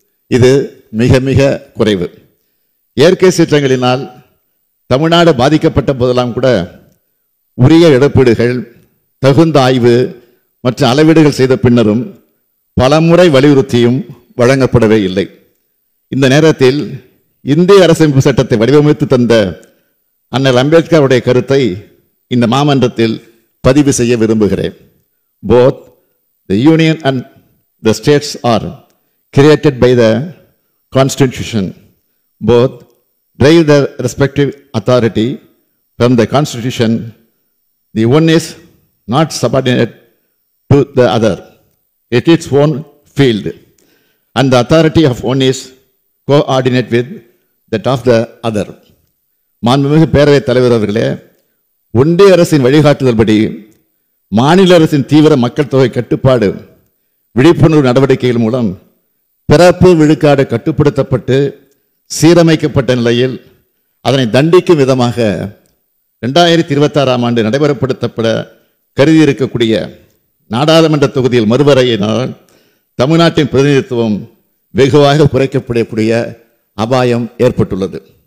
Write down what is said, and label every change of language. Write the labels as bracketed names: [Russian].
[Tamil] இது மிக மிக குறைவு. இயற்கை சீற்றங்களினால் தமிழ்நாடு பாதிக்கப்பட்ட போதெல்லாம் கூட உரிய இழப்பீடுகள், தகுந்த ஆய்வு மற்றும் அளவீடுகள் செய்த பின்னரும் பலமுறை வலியுறுத்தியும் வழங்கப்படவே இல்லை. இந்த நேரத்தில் இந்திய அரசமைப்பு சட்டத்தை வடிவமைத்து தந்த அண்ணல் அம்பேத்கருடைய கருத்தை இந்த மாமன்றத்தில் பதிவு செய்ய விரும்புகிறேன். [English] Both the union and the states are created by the Constitution. Both derive their respective authority from the Constitution. The one is not subordinate to the other. It is its own field, and the authority of one is coordinate with that of the other. [Tamil] மாண்புமிகு பேரவைத் தலைவர் அவர்களே, ஒன்றிய அரசின் வழிகாட்டுதல்படி மாநில அரசின் தீவிர மக்கள் தொகை கட்டுப்பாடு விழிப்புணர்வு நடவடிக்கைகள் மூலம் பிறப்பு விழுக்காடு கட்டுப்படுத்தப்பட்டு சீரமைக்கப்பட்ட நிலையில் அதனை தண்டிக்கும் விதமாக 2026ஆம் ஆண்டு நடைமுறைப்படுத்தப்பட கருதி இருக்கக்கூடிய நாடாளுமன்ற தொகுதியில் மறுவரையினால் தமிழ்நாட்டின் பிரதிநிதித்துவம் வெகுவாக குறைக்கப்படக்கூடிய அபாயம் ஏற்பட்டுள்ளது.